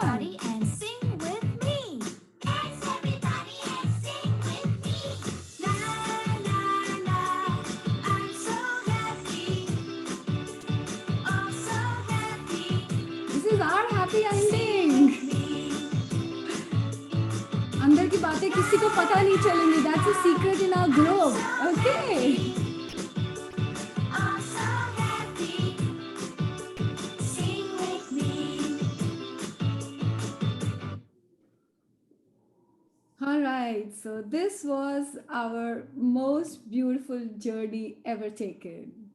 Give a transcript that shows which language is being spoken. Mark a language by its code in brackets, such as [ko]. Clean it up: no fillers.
[en] Everybody and sing with me. Dance everybody and sing with me. La la la, I'm so happy. Oh so happy. This is our happy ending. [hi] अंदर की बातें किसी को पता नहीं चलेंगी. [en] That's a secret in our group. Okay. Oh so happy. Sing with me. All right. So this was our most beautiful journey ever taken.